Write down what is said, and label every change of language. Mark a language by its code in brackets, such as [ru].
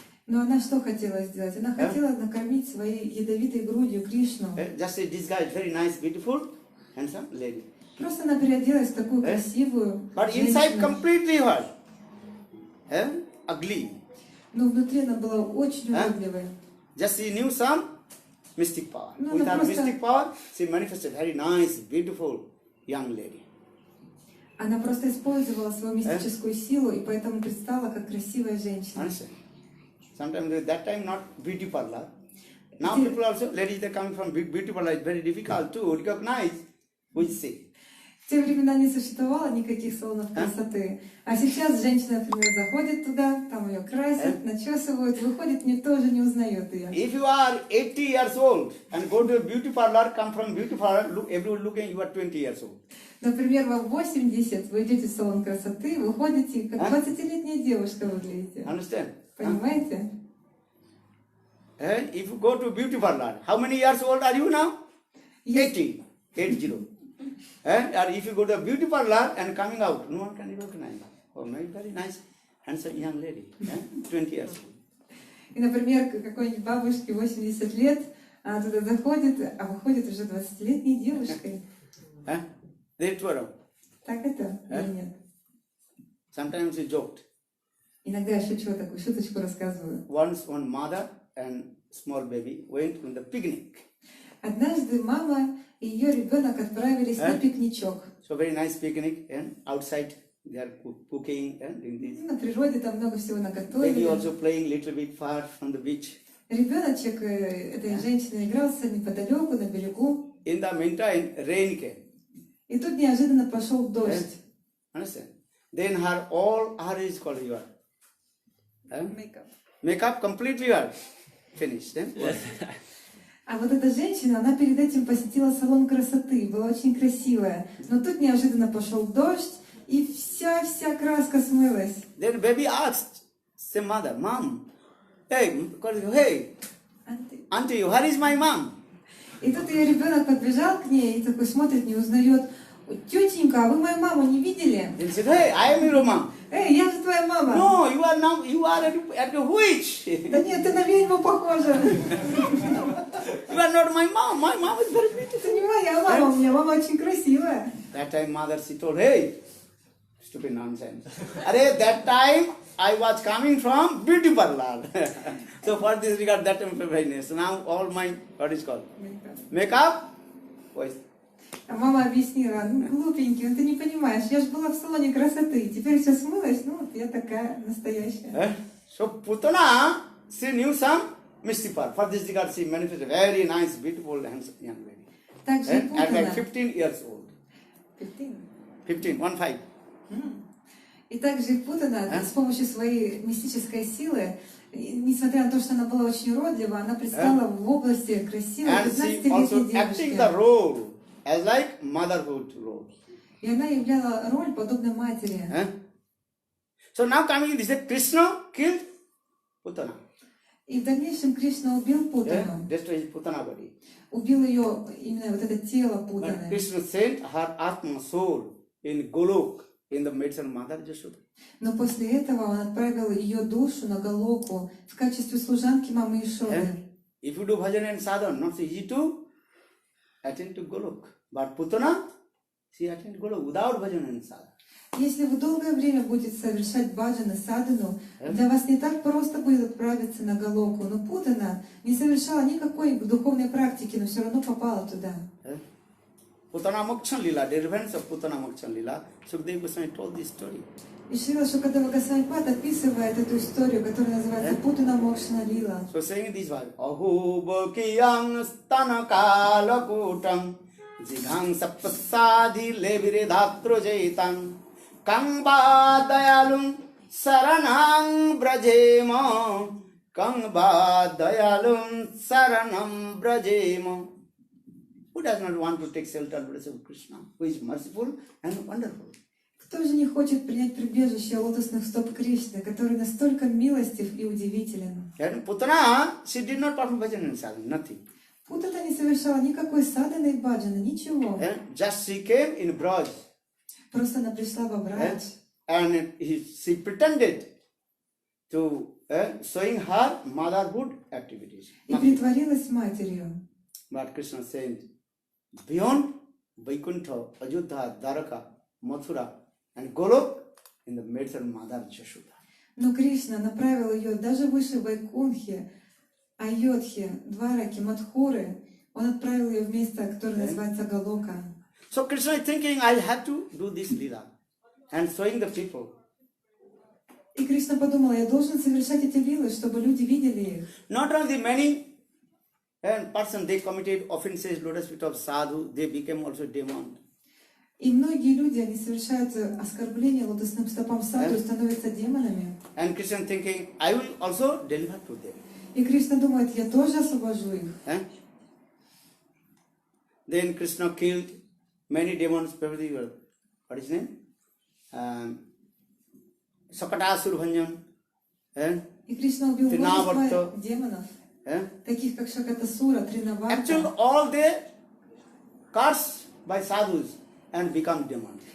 [ru] Но она что хотела сделать? Она хотела накормить своей ядовитой грудью Кришну. [en] Just to disguise very nice, beautiful, handsome lady. [ru] Просто она переоделась в такую красивую [en] But inside [ru] женщину. [en] completely what? Ugly. [ru] Но внутри она была очень уродливой. [en] Just she knew some mystic power. No, With her [ru] просто- [en] mystic power, she manifested very nice, beautiful young lady. [ru] Она просто использовала свою мистическую силу и поэтому предстала как красивая женщина. [en] Understand? Sometimes at that time not beauty parlor. Now people also, ladies they coming from beauty parlor, it's very difficult to recognize who is she. [ru] В те времена не существовало никаких салонов красоты. А сейчас женщина, например, заходит туда, там ее красят, начесывают, выходит, никто уже не узнает ее. [en] If you are 80 years old and go to a beauty parlor, come from beauty parlor, look, everyone looking, you are 20 years old. [ru] Например, вам 80, вы идете в салон красоты, выходите, как 20-летняя девушка выглядите. [en] Understand? [ru] Понимаете? [en] And if you go to beauty parlor, how many years old are you now? 80. 80. Or if you go to a beauty parlor and coming out, no one can recognize. Oh, very nice, handsome young lady, 20 years old. [ru] И, например, к какой-нибудь бабушке 80 лет, она туда заходит, а выходит уже 20-летней девушкой. [en] They twirl. [ru] Так это или нет? [en] Sometimes he joked. [ru] Иногда я шучу, такую шуточку рассказываю. [en] Once one mother and small baby went on the picnic. [ru] Однажды мама и ее ребенок отправились на пикничок. [en] So very nice picnic, and outside they are cooking and doing this. [ru] На природе там много всего [en] Baby [ru] наготовили. [en] also playing little bit far from the beach. [ru] Ребеночек этой женщины игрался неподалеку, на берегу. [en] In the meantime, rain came. [ru] И тут неожиданно пошел дождь. [en] Understand? Then her is called your Makeup. makeup completely finished. [ru] А вот эта женщина, она перед этим посетила салон красоты, была очень красивая. Но тут неожиданно пошел дождь, и вся краска смылась. [en] Then baby asked, say mother, mom, hey, auntie, where is my mom? [ru] И тут ее ребенок подбежал к ней и такой смотрит, не узнает. Тетенька, а вы мою маму не видели? [en] Then said, hey, I am your mom. [ru] Эй, я же твоя мама. [en] No, you are at a witch. [ru] Да нет, ты на ведьму похожа. [en] You are not my mom. My mom is very beautiful. [ru] Это не моя мама, у меня мама очень красивая. [en] That time mother, she told, hey, stupid nonsense. That time I was coming from beauty parlor. So for this regard, that time very nice. Now all my, what is called? Makeup? Voice. [ru] А мама объяснила, ну глупенький, ты не понимаешь, я же была в салоне красоты, теперь все смылось, ну вот я такая настоящая. [en] So Putana, she knew some mystic power. For this regard, she manifested very nice, beautiful, handsome young lady. [ru] Также и [en] At like 15 years old. 15, 1-5. [ru] И также и Путана с помощью своей мистической силы И несмотря на то, что она была очень уродлива, она предстала в области красивой [en] And she [ru] 15-летней [en] also acting the [ru] девушки. [en] role as like motherhood role. [ru] И она являла роль подобной матери. [en] So now coming, this is Krishna killed Putana. [ru] И в дальнейшем Кришна убил Путану. [en] Destroyed Putana body. [ru] Убил ее, именно вот это тело [en] And [ru] Путаны. [en] Krishna sent her Atma soul in Golok in the medicine mother Jashoda. [ru] Но после этого он отправил ее душу на Галоку в качестве служанки мамы Ишоды. [en] If you do bhajan and sadhana, not so easy to attend to Golok. But Putana, she attended Golok without bhajan and sadhana. [ru] Если вы долгое время будете совершать баджан и садану, для вас не так просто будет отправиться на Галоку. Но Путана не совершала никакой духовной практики, но все равно попала туда. [en] Putana Mokshan Lila, the events of Putana Mokshan Lila, Sukdev Goswami told this story. [ru] И Шрила Шукадева Госвами Пад описывает эту историю, которая называется Путана Мокшана Лила. [en] So saying this was [sa] Aho Bokiyam Stana Kalakutam Jighang Sapasadi Levire Dhatro Jaitan Kangba Dayalum Saranang Brajema Kangba Dayalum Saranam Brajema. [en] Who does not want to take shelter of Krishna, who is merciful and wonderful? [ru] Кто же не хочет принять прибежище лотосных стоп Кришны, который настолько милостив и удивителен? [en] And Putana, she did not perform bhajan and sadhana, nothing. [ru] Путана не совершала никакой садханы и баджаны, ничего. [en] Just she came in Braj. [ru] Просто она пришла во Брадж. [en] And she pretended to showing her motherhood activities. [ru] И притворилась матерью. [en] But Krishna said, beyond Vaikuntha, Ajodha, Dwaraka, Mathura, and Golok, in the maiden mother Jashoda. [ru] Но Кришна направил ее даже выше Вайкунхи, Айодхи, Двараки, Мадхуры. Он отправил ее в место, которое называется Галока. [en] So Krishna is thinking, I'll have to do this lila and showing the people. [ru] И Кришна подумал, я должен совершать эти лилы, чтобы люди видели их. [en] Not only many person they committed offenses, lotus feet of sadhu, they became also demon. [ru] И многие люди, они совершают оскорбления лотосным стопам саду и становятся демонами. [en] And Krishna thinking, I will also deliver to them. [ru] И Кришна думает, я тоже освобожу их. [en] Then Krishna killed many demons, particularly, what is his name? Sakatasur Bhanjan. [ru] И Кришна убил множество Тринаварта. демонов, таких как Шакатасура, Тринаварта. [en] Actually, all they cursed by sadhus and become demons.